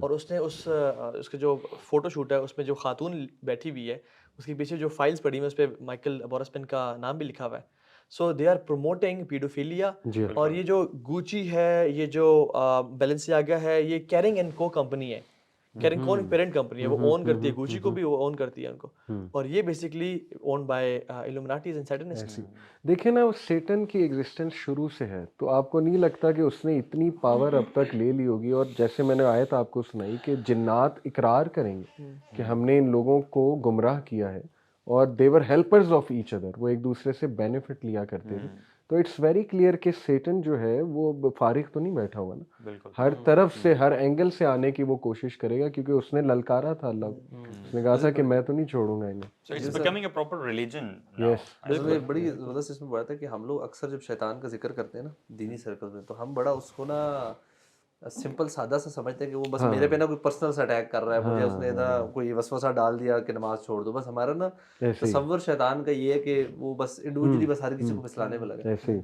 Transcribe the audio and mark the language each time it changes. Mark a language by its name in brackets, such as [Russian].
[Urdu] اور اس نے اس کا جو فوٹو شوٹ ہے اس میں جو خاتون بیٹھی ہوئی ہے اس کے پیچھے جو فائلز پڑی ہوئی ہیں اس پہ مائیکل بورسمین کا نام بھی لکھا ہوا ہے. [English] So they are promoting pedophilia. [Urdu] اور یہ جو گوچی ہے, یہ جو بیلنسیاگا ہے, یہ کیرنگ اینڈ کو کمپنی ہے. کیرنگ کو پیرنٹ کمپنی ہے, وہ اون کرتی ہے گوچی کو بھی, وہ اون کرتی ہے ان کو, اور یہ بیسکلی [English] Own by Illuminatis and Satanist. [Urdu] دیکھیں نا سیٹن کی ایگزسٹنس شروع سے ہے, تو آپ کو نہیں لگتا کہ اس نے اتنی پاور اب تک لے لی ہوگی. اور جیسے میں نے آیت آپ کو سنائی کہ جنات اقرار کریں گے کہ ہم نے ان لوگوں کو گمراہ کیا ہے, اور [English] they were helpers of each other, [Urdu] وہ ایک دوسرے سے بینیفٹ لیا کرتے تھے. تو [English] it's very clear [Urdu] کہ سیٹن جو ہے وہ فارغ تو نہیں بیٹھا ہوا نا, ہر طرف سے ہر اینگل سے آنے کی وہ کوشش کرے گا, کیونکہ اس نے للکارا تھا اللہ کو, اس نے کہا تھا کہ میں تو نہیں چھوڑوں گا انہیں. [English] So it's becoming a proper religion now. [Urdu] بالکل. بڑی زبردست اس میں بات ہے کہ ہم لوگ اکثر جب شیطان کا ذکر کرتے ہیں نا دینی سرکل میں, تو ہم بڑا اس کو نا سمپل سادہ سا سمجھتے ہیں کہ وہ بس میرے پہ نا کوئی پرسنل سے اٹیک کر رہا ہے, مجھے اس نے نا کوئی وسوسہ ڈال دیا کہ نماز چھوڑ دو. بس ہمارا نا تصور شیطان کا یہ ہے کہ وہ بس انڈیویجولی بس ہر کسی کو پھسلانے میں لگا.